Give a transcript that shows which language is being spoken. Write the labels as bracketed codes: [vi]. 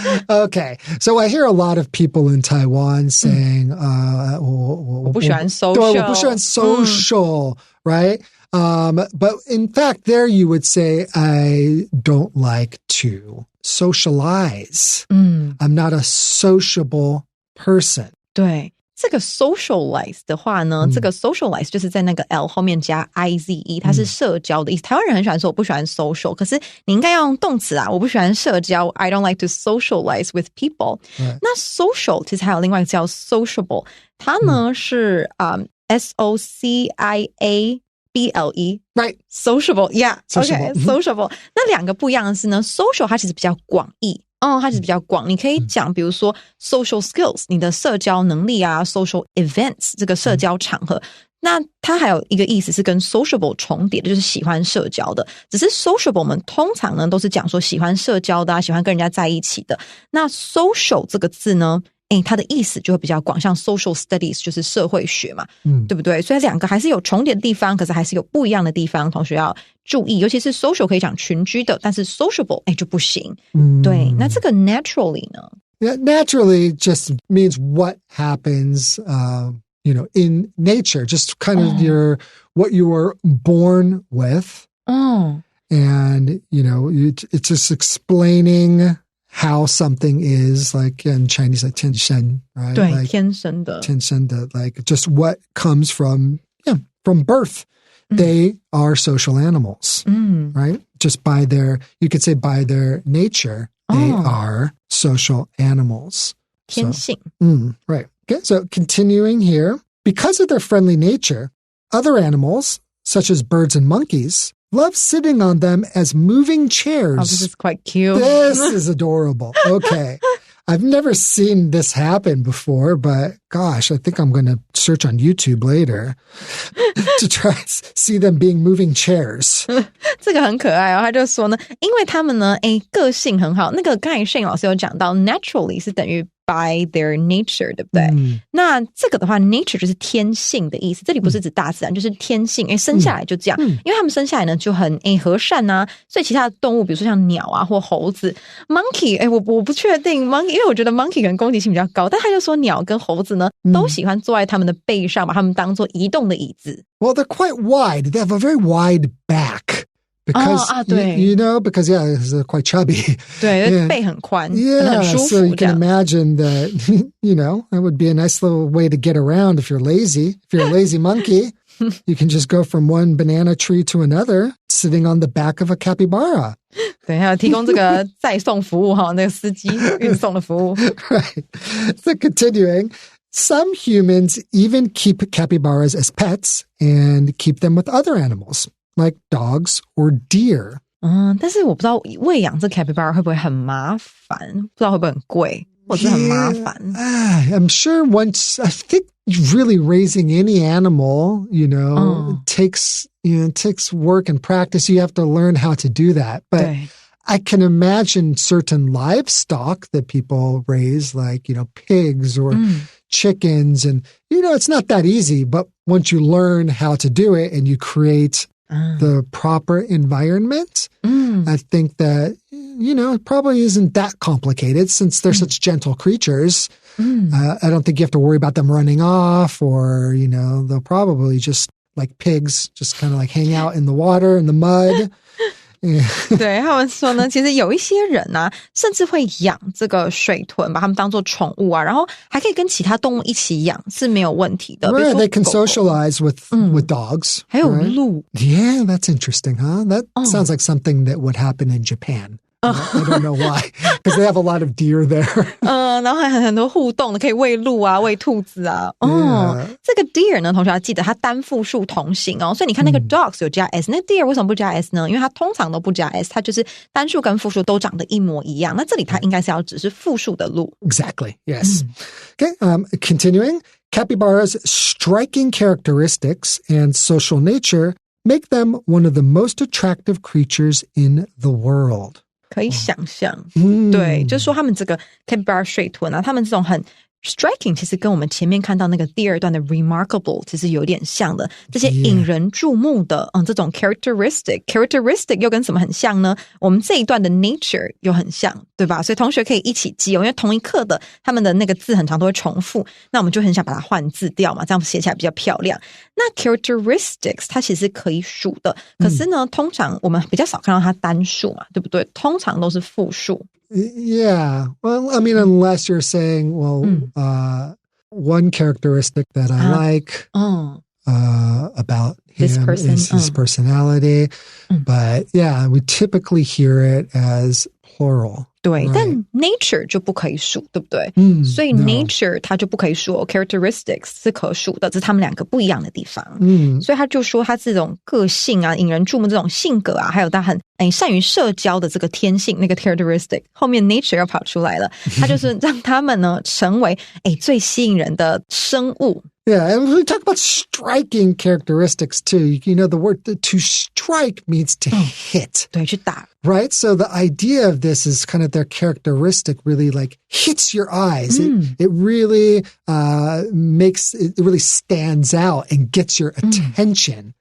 [en] Okay, so I hear a lot of people in Taiwan saying, [zh] 我不喜欢 [en] social， [zh] 对，我不喜欢 [en] social, right? But in fact, there you would say, I don't like to socialize. I'm not a sociable person. [zh] 对，这个 socialize 的话呢，这个 socialize 就是在那个 L 后面加 IZE， 它是社交的意思。台湾人很喜欢说我不喜欢 social， 可是你应该要用动词啊，我不喜欢社交 [en] I don't like to socialize with people。 [zh] 那 social 其实还有另外一个叫 sociable， 它呢是SOCIABLE [en] Right. Sociable, yeah. Okay, sociable. [zh] 那两个不一样的是呢 social 它其实比较广义。它其实比较广，你可以讲比如说 social skills 你的社交能力啊 social events 这个社交场合那它还有一个意思是跟 sociable 重叠的，就是喜欢社交的。只是 sociable 我们通常呢都是讲说喜欢社交的喜欢跟人家在一起的。那 social 这个字呢它的意思就会比较广，像 social studies 就是社会学嘛，对不对？所以两个还是有重叠的地方，可是还是有不一样的地方，同学要注意。尤其是 social 可以讲群居的，但是 sociable 就不行。对，那这个 naturally 呢 [en] ？Yeah, naturally just means what happens, in nature, just kind of what you were born with. And, it's just explaining how something is, like in Chinese, like 天生, right? [zh] 对, [en] like, [zh] 天生的. 天生的, [en] like just what comes from birth. They are social animals, right? Just you could say by their nature, they are social animals. [zh] 天性. [en] Right. Okay, so continuing here, because of their friendly nature, other animals, such as birds and monkeys, love sitting on them as moving chairs. Oh, this is quite cute. This is adorable. Okay. I've never seen this happen before, but gosh, I think I'm going to search on YouTube later to try to see them being moving chairs. [zh] 这个很可爱他就说呢，因为他们呢，个性很好。那个刚才Shane老师有讲到 naturally 是等于 [en] by their nature， [zh] 对不对？那这个的话 nature 就是天性的意思，这里不是指大自然，就是天性，生下来就这样。因为他们生下来呢就很和善啊，所以其他的动物，比如说像鸟啊或猴子 ，monkey， 我不确定 monkey， 因为我觉得 monkey 可能攻击性比较高，但他就说鸟跟猴子呢都喜欢坐在他们的背上，把他们当做移动的椅子。 [en] Well, they're quite wide. They have a very wide back. Because, because they're quite chubby. [zh] 对，背很宽，很舒服。 [en] So you can imagine that, that would be a nice little way to get around if you're lazy. If you're a lazy monkey, you can just go from one banana tree to another, sitting on the back of a capybara. [zh] 对，还有提供这个载送服务那个司机运送的服务。 [en] Right. So continuing, some humans even keep capybaras as pets and keep them with other animals.Like dogs or deer. [zh] 但是我不知道喂养这 capybara 会不会很麻烦，不知道会不会很贵，或者是很麻烦。 [en] I'm sure I think really raising any animal, takes work and practice. You have to learn how to do that. But I can imagine certain livestock that people raise, like, pigs or chickens. And, it's not that easy. But once you learn how to do it and you create the proper environment, I think that, it probably isn't that complicated since they're such gentle creatures. I don't think you have to worry about them running off or, they'll probably just, like pigs, just kind of like hang out in the water, in the mud. [zh] 对，他们说呢，其实有一些人啊，甚至会养这个水豚，把它们当作宠物啊，然后还可以跟其他动物一起养，是没有问题的。 [en] Right, they can socialize with dogs. [zh] 还有鹿。 [en] Yeah, that's interesting, huh? That sounds like something that would happen in Japan. I don't know why, because they have a lot of deer there. [zh] 然后还很多互动的，可以喂鹿啊，喂兔子啊。这个 deer 呢，同学要记得它单复数同形所以你看那个 dogs 有加 s， 那 deer 为什么不加 s 呢？因为它通常都不加 s， 它就是单数跟复数都长得一模一样。那这里它应该是要只是复数的鹿。 [en] Exactly, yes. Okay, continuing, capybaras' striking characteristics and social nature make them one of the most attractive creatures in the world. [zh] 可以想象，对，就是说他们这个 capybara 水豚啊，他们这种很 striking 其实跟我们前面看到那个第二段的 remarkable 其实有点像的，这些引人注目的这种 characteristic 又跟什么很像呢？我们这一段的 nature 又很像，对吧？所以同学可以一起记因为同一课的他们的那个字很常都会重复，那我们就很想把它换字掉嘛，这样写起来比较漂亮。那 characteristics 它其实可以数的，可是呢通常我们比较少看到它单数嘛，对不对？通常都是复数。 [en] Yeah. Well, I mean, unless you're saying, one characteristic that I like about him is his personality. But yeah, we typically hear it as plural. [zh] 对，但 nature 就不可以数，对不对？所以 nature 它就不可以数，characteristics 是可数的，这是他们两个不一样的地方。所以他就说他这种个性啊，引人注目这种性格啊，还有他很善于社交的这个天性，那个 characteristic 后面 nature 要跑出来了，他就是让他们呢成为最吸引人的生物。 [en] Yeah, and we talk about striking characteristics too. You know, the word to strike means to hit. [zh] 对，去打。 [en] Right? So the idea of this is kind of their characteristic really like hits your eyes. It really it really stands out and gets your attention.